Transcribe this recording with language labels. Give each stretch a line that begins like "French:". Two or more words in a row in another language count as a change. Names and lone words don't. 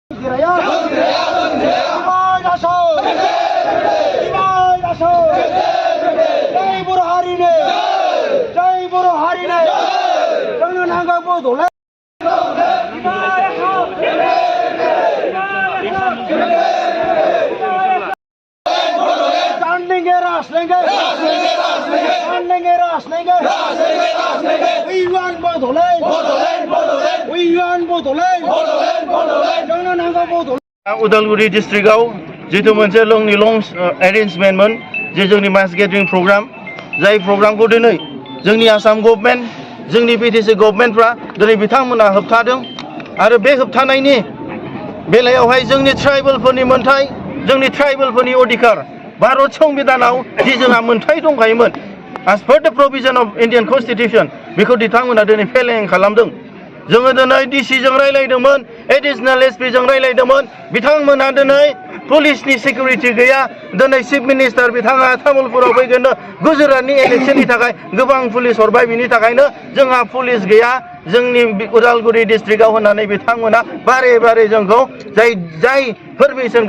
Bodo: दोनग्राया इमाय दासो जय बर' हारिनो जोंनो नांगौ बड'लेण्ड रास लेंगे
English: we want
Bodo: बड'लेण्ड
English: we want
Bodo: बड'लेण्ड जोंनो नांगौ बड'लेण्ड उदालगुरि डिस्ट्रिक्टआव जितु मोनसे लंनि लं एरेन्जमेन्टमोन जे जोंनि
English: mass gathering program
Bodo: जाय प्रग्रामखौ दिनै जोंनि आसाम गभर्नमेन्ट जोंनि बिटिसि गभर्नमेन्टफ्रा दिनै बिथांमोना होबथादों आरो बे होबथानायनि बेलायावहाय जोंनि ट्राइबेलफोरनि मोनथाय जोंनि ट्राइबेलफोरनि अधिकार भारत संबिधानाव जि जोंहा मोनथाय दंखायोमोन
English: as per the provision of Indian Constitution
Bodo: बेखौ बिथांमोना दिनै फेलें खालामदों जोङो दिनै डिसि जों रायलायदोंमोन
English: additional SP
Bodo: जों रायलायदोंमोन बिथांमोना दिनै पुलिसनि सिकिउरिटि गैया दिनै
English: chief minister
Bodo: बिथाङा तामुलपुराव फैगोन गुजरातनि इलेक्शननि थाखाय गोबां पुलिस हरबाय बिनि थाखायनो जोंहा पुलिस गैया जोंनि उदालगुरि डिस्ट्रिक्टआव होननानै बिथांमोना बारे बारे जोंखौ जाय परमिशनखौ